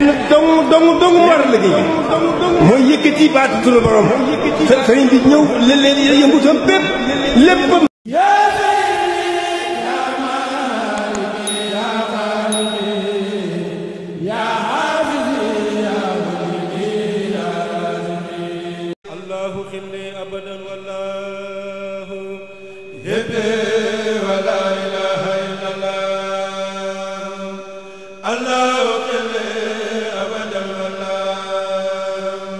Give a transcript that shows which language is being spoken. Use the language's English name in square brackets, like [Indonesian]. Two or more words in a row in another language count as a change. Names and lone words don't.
[Wolof] dong mu war a liggéey mooy yëkkati baatu turu borom sëriñ bi ñëw leen yëngutam bépp léppam [Arabic] الله خلي أبدا والله ولا إله إلا الله الله خلي أبدا والله